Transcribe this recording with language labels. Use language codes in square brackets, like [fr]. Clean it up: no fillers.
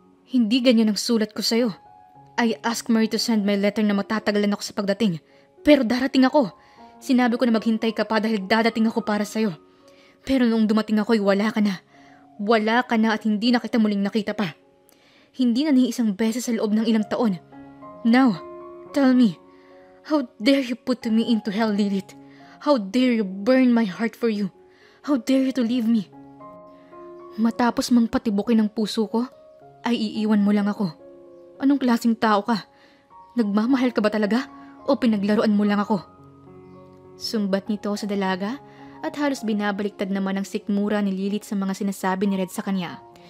[tl] Hindi ganyan ang sulat ko sa'yo. [en] I asked Mary to send my letter [tl] na matatagalan ako sa pagdating. Pero darating ako. Sinabi ko na maghintay ka pa dahil dadating ako para sa'yo. Pero noong dumating ako ay wala ka na. Wala ka na at hindi na kita muling nakita pa. Hindi na ni isang beses sa loob ng ilang taon. [en] Now, tell me, how dare you put me into hell, Lilith? How dare you burn my heart for you? How dare you to leave me? [tl] Matapos mang patibukin ang puso ko, ay iiwan mo lang ako. Anong klaseng tao ka? Nagmamahal ka ba talaga? O pinaglaruan mo lang ako? Sumbat nito sa dalaga at halos binabaliktad naman ang sikmura ni Lilith sa mga sinasabi ni Red sa kanya.